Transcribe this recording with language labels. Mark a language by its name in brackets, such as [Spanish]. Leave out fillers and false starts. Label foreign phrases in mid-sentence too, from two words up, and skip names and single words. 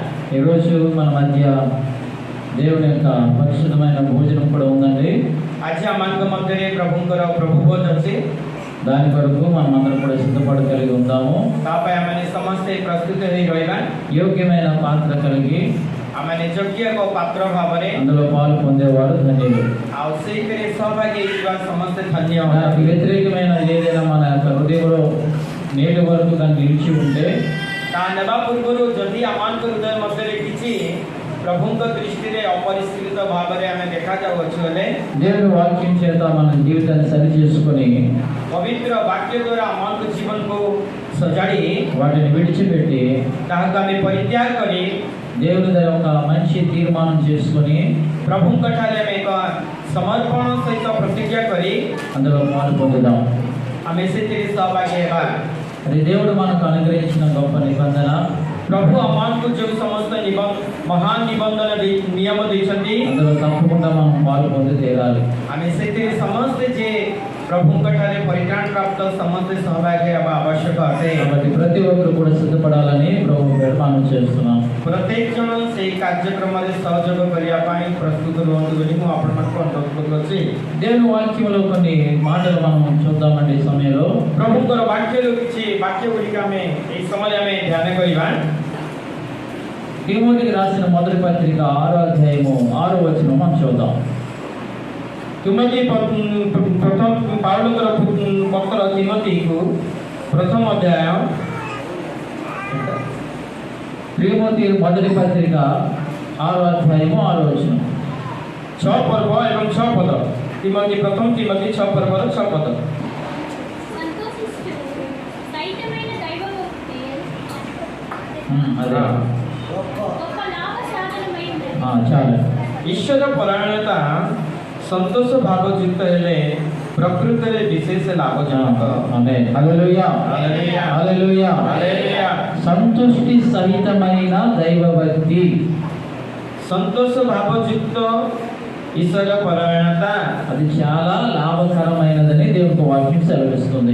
[Telugu] ఈరోజు మన మధ్య దేవుని యొక్క పరిశుద్ధమైన భోజనం కూడా ఉందండి. [Odia] आज आमମାନଙ୍କ ମଧ୍ୟରେ ପ୍ରଭୁଙ୍କର ପ୍ରଭୁ ଭୋଜ ଅଛି। [Telugu] దాని కొరకు మనం అందరం కూడా సిద్ధపడి కలిగి ఉందాము. [Odia] ତା ପାଇଁ ଆମେ ସମସ୍ତେ ପ୍ରସ୍ତୁତ ହୋଇ ରହିବା। [Telugu] యోగ్యమైన పాత్ర కలిగి [Odia] ଆମେ ଯୋଗ୍ୟ ଏକ ପାତ୍ର ଭାବରେ [Telugu] అందులో పాలు పొందేవారు ధన్యులు. [Odia] ଆଉ ସେଇଥିରେ ସହଭାଗୀ ହେଇଥିବା ସମସ୍ତେ ଧନ୍ୟ। [Telugu] దానికి వ్యతిరేకమైన ఏదైనా మన యొక్క హృదయంలో నేటి వరకు దాన్ని నిలిచి ఉంటే [Odia] ତା ନେବା ପୂର୍ବରୁ ଯଦି ଆମମାନଙ୍କ ହୃଦୟ ମଧ୍ୟରେ କିଛି ପ୍ରଭୁଙ୍କ ଦୃଷ୍ଟିରେ ଅପରିଷ୍କୃତ ଭାବରେ ଆମେ ଦେଖାଯାଉଅଛୁ ହେଲେ [Telugu] దేవుని వాక్యం చేత మన జీవితాన్ని సరి చేసుకొని [Odia] ପବିତ୍ର ବାକ୍ୟ ଦ୍ୱାରା ଆମମାନଙ୍କ ଜୀବନକୁ ସଜାଡ଼ି [Telugu] వాటిని విడిచిపెట్టి [Odia] ତାହାକୁ ଆମେ ପରିତ୍ୟାଗ କରି [Telugu] దేవుని దగ్గర ఒక మంచి తీర్మానం చేసుకొని [Odia] ପ୍ରଭୁଙ୍କ ଠାରେ ଆମେ ଏକ ସମର୍ପଣ ସହିତ ପ୍ରତିଜ୍ଞା କରି [Telugu] అందులో పాలు పొందుదాం. [Odia] ଆମେ ସେଥିରେ ସହଭାଗୀ ହେବା। [Telugu] అది దేవుడు మనకు అనుగ్రహించిన గొప్ప నిబంధన. [Odia] ପ୍ରଭୁ ଆମମାନଙ୍କୁ ଯେଉଁ ସମସ୍ତ ମହାନ ନିବନ୍ଧନ ନିୟମ ଦେଇଛନ୍ତି [Telugu] అందులో తప్పకుండా మనం పాలు పొంది తీరాలి. [Odia] ଆମେ ସେଥିରେ ସମସ୍ତେ ଯେ ପ୍ରଭୁଙ୍କ ଠାରେ ପରିତ୍ରାଣ ପ୍ରାପ୍ତ ସମସ୍ତେ ସହଭାଗୀ ହେବା ଆବଶ୍ୟକ ଅଟେ। [Telugu] కాబట్టి ప్రతి ఒక్కరు కూడా సిద్ధపడాలని ప్రభు నిర్మాణం చేస్తున్నాం. [Odia] ପ୍ରତ୍ୟେକ ଜଣ ସେହି କାର୍ଯ୍ୟକ୍ରମରେ ସହଯୋଗ କରିବା ପାଇଁ ପ୍ରସ୍ତୁତ ରୁହନ୍ତୁ ବୋଲି ମୁଁ ଆପଣମାନଙ୍କୁ ଅନୁରୋଧ କରୁଅଛି। [Telugu] దేవుని వాక్యంలో కొన్ని మాటలు మనం చూద్దామండి ఈ సమయంలో. [Odia] ପ୍ରଭୁଙ୍କର ବାକ୍ୟରୁ କିଛି ବାକ୍ୟ ଗୁଡ଼ିକ ଆମେ ଏହି ସମୟରେ ଆମେ ଧ୍ୟାନ କରିବା। [Telugu] తిమోతికి రాసిన మొదటి పత్రిక 6వ అధ్యాయము 6వ వచనం మనం చూద్దాం. [Odia] తిమోతి ପ୍ରଥମ ପାଉଲଙ୍କର ପତ୍ର ତିମୋତିକୁ ପ୍ରଥମ ଅଧ୍ୟାୟ [Telugu] తిమోతి మొదటి పత్రిక 6వ అధ్యాయము 6వ వచనం [Odia] 6 ପର୍ବ ଏବଂ 6 ପଦ। ତିମୋତି ପ୍ରଥମ ତିମୋତି 6 ପର୍ବର 6 ପଦ। [Telugu] అదే చాలా [Odia] ଈଶ୍ୱର ପରାୟଣତା ସନ୍ତୋଷ ଭାବଯୁକ୍ତ ହେଲେ ପ୍ରକୃତରେ ବିଶେଷ ଲାଭଜନକ। [Telugu] ఆమేన్. హల్లెలూయా హల్లెలూయా హల్లెలూయా హల్లెలూయా। సంతుష్టి సహితమైన దైవభక్తి [Odia] ସନ୍ତୋଷ ଭାବଯୁକ୍ତ ଈଶ୍ୱର ପରାୟଣତା [Telugu] అది చాలా లాభకరమైనదని దేవుని వాక్యం సెలవిస్తుంది.